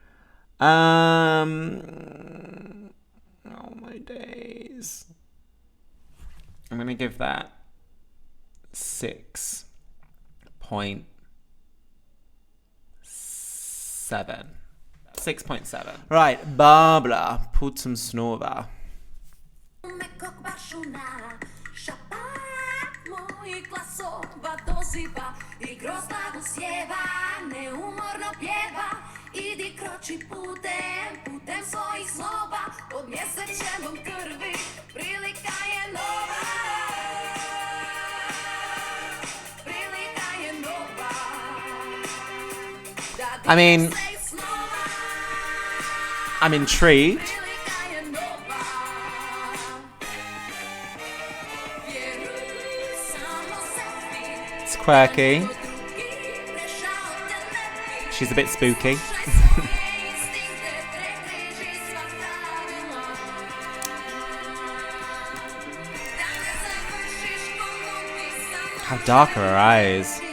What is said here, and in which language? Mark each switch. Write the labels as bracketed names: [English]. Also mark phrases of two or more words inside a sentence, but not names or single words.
[English] Oh my days. I'm going to give that 6.7. 6.7. Right, Barbara, Putem Snova. [Croatian] Idi kroči putem svojih snova, pod mjesečevom krvi, prilika je nova. Prilika je nova. [English] I mean, I'm intrigued. It's quirky. She's a bit spooky. How dark are her eyes.